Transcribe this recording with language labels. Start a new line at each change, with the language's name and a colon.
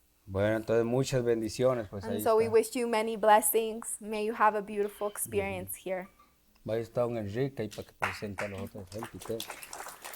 Spanish: Bueno, entonces muchas bendiciones, pues ahí
English: And so we
Spanish: está.
English: wish you many blessings. May you have a beautiful experience here.
Spanish: Ahí está don Enrique ahí para que presente a los otros gente y todo.